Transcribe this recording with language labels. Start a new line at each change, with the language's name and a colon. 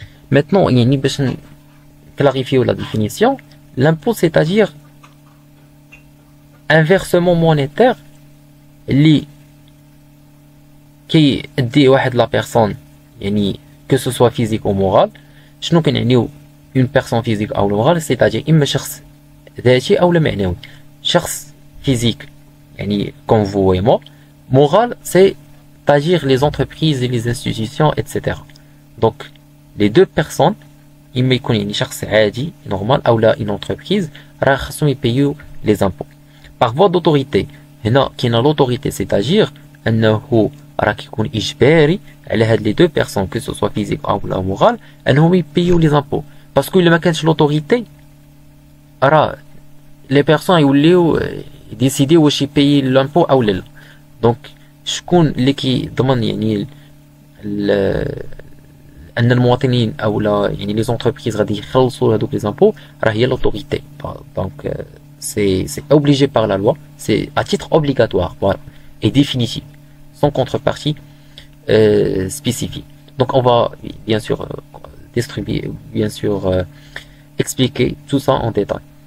French: Maintenant, il y a une besoin clarifier la définition. L'impôt, c'est-à-dire un versement monétaire qui dit واحد la personne يعني que ce soit physique ou morale.
Arabic: شنو كنعنيو
French: une personne physique ou morale, c'est-à-dire
Arabic: إما شخص ذاتي أو معنوي. شخص
French: physique يعني comme vous et moi. Moral, c'est-à-dire les entreprises et les institutions, etc. Donc les deux personnes
Arabic: إما يكون يعني شخص عادي
French: normal
Arabic: أو لا
French: une entreprise
Arabic: راه خصهم يبيو
French: les impôts par voie d'autorité.
Arabic: هنا كاينه
French: l'autorité, c'est-à-dire
Arabic: أنه راه كيكون إجباري على هاد
French: les deux personnes que ce soit physique
Arabic: أو لا morale أنهم يبيو
French: les impôts parce que
Arabic: إلا ما كانش l'autorité راه les personnes يوليو
French: décider
Arabic: واش يبيي l'impôt أو لا. donc شكون اللي كيضمن يعني ان المواطنين او لا يعني
French: لي زونتربريز
Arabic: غادي يخلصوا هذوك
French: لي زامبو
Arabic: راه هي
French: لوتوريتي. دونك c'est obligé par la loi, c'est à titre obligatoire, voilà, et définitif, sans contrepartie spécifique. Donc on va bien sûr distribuer, bien sûr expliquer tout ça en détail.